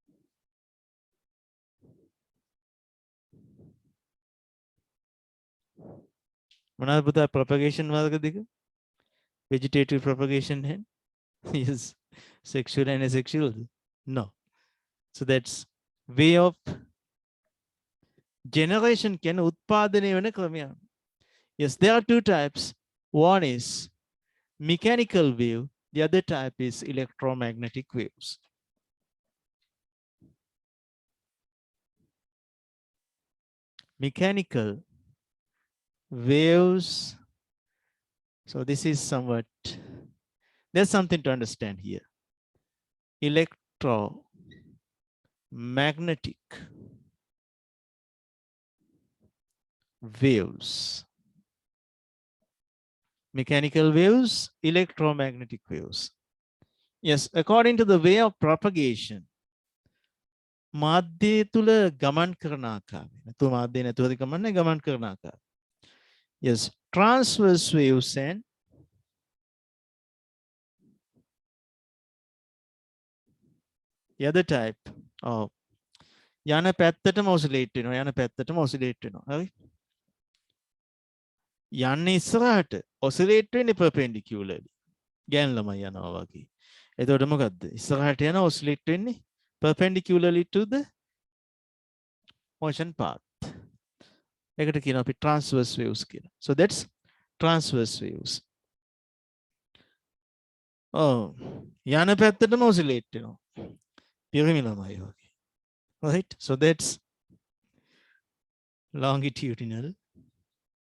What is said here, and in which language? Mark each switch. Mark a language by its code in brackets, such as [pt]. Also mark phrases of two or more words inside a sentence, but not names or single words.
[si] මොනවද පුතා propagation වර්ග දෙක? [en] Vegetative propagation and yes, sexual and asexual. No. So that's way of generation can [si] උත්පාදනය වෙන ක්‍රමයක්. [en] Yes, there are two types. One is mechanical wave. The other type is electromagnetic waves. Mechanical waves. So this is somewhat, there's something to understand here. Electromagnetic waves. Mechanical waves, electromagnetic waves. Yes, according to the way of propagation. [si] මාධ්‍ය තුල ගමන් කරන ආකාරය. නැතු මාධ්‍ය නැතුවද ගමන්නේ ගමන් කරන ආකාරය. [en] Yes, transverse waves and the other type of [si] යන පැත්තටම [en] oscillate වෙනවා. [si] යන පැත්තටම oscillate වෙනවා. හරි? යන්නේ ඉස්සරහට oscillate වෙන්නේ perpendicularly. ගෑන් ළමයි යනවා වගේ. එතකොට මොකද්ද? ඉස්සරහට යන [en] oscillate වෙන්නේ perpendicularly to the motion path. [si] එකට කියනවා අපි [en] transverse waves [si] කියලා. [en] So that's transverse waves. [si] යන පැත්තටම oscillate වෙනවා. පිරිමි ළමයි වගේ. [en] Right? So that's longitudinal